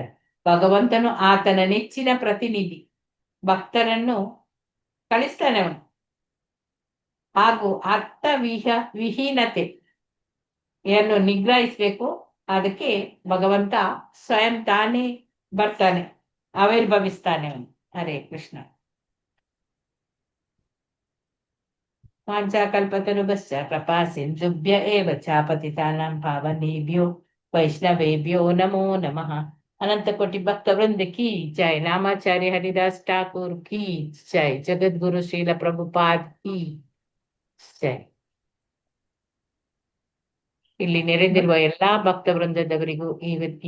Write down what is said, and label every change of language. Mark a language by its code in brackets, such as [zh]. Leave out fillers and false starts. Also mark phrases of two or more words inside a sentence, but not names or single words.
[kn] ಭಗವಂತನು ಆತನ ನೆಚ್ಚಿನ ಪ್ರತಿನಿಧಿ, ಭಕ್ತರನ್ನು ಕಳಿಸ್ತಾನೆ ಅವನು. ಹಾಗೂ ವಿಹೀನತೆಯನ್ನು ನಿಗ್ರಹಿಸ್ಬೇಕು. ಅದಕ್ಕೆ ಭಗವಂತ ಸ್ವಯಂ ತಾನೇ ಬರ್ತಾನೆ, ಆವಿರ್ಭವಿಸ್ತಾನೆ ಅವನು. ಹರೇ ಕೃಷ್ಣ. [sa] ವಾಂಛಾಕಲ್ಪತರುಭ್ಯಶ್ಚ ಕೃಪಾ ಸಿಂಧುಭ್ಯ ಏವ ಚ ಪತಿತಾನಾಂ ಪಾವನೇಭ್ಯೋ ವೈಷ್ಣವೇಭ್ಯೋ ನಮೋ ನಮಃ. [kn] ಅನಂತ ಕೋಟಿ ಭಕ್ತ ವೃಂದ [hi] की जय. [kn] ನಾಮಾಚಾರ್ಯ ಹರಿದಾಸ್ ಠಾಕೂರ್ [hi] की जय. [kn] ಜಗದ್ಗುರು ಶ್ರೀಲ ಪ್ರಭುಪಾದ್ [hi] की जय. [kn] ಇಲ್ಲಿ ನೆರೆದಿರುವ ಎಲ್ಲಾ ಭಕ್ತ ವೃಂದದವರಿಗೂ ಈ